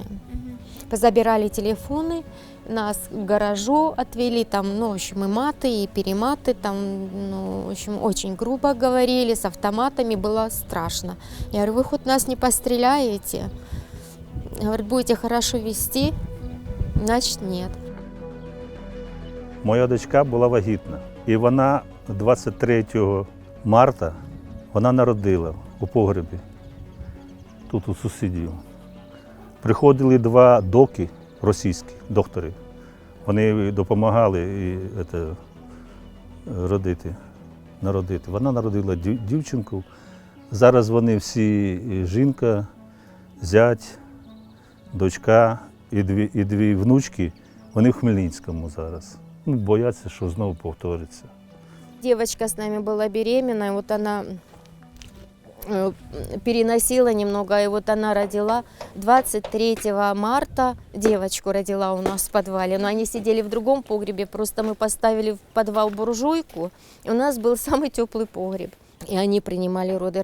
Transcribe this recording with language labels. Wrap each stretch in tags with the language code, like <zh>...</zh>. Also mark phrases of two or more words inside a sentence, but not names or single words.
<ru>Позабирали телефоны, нас к гаражу отвели, там, ну, в общем, и маты, и перематы, там, ну, в общем, очень грубо говорили, с автоматами, было страшно. Я говорю, вы хоть нас не постреляете? Говорят, будете хорошо вести?</ru> <uk>Значить, ні. Моя дочка була вагітна, і вона 23 марта вона народила у погребі, тут у сусідів. Приходили 2 доки російські, доктори. Вони допомагали народити. Вона народила дівчинку. Зараз вони всі, жінка, зять, дочка, і дві внучки, вони в Хмельницькому зараз. Ну, бояться, що знову повториться.</uk> <ru>Девочка с нами была беременная, вот она переносила немного, и вот она родила 23 марта, девочку родила у нас в подвале, но они сидели в другом погребе, просто мы поставили в подвал буржуйку, и у нас был самый теплый погреб, и они принимали роды.</ru>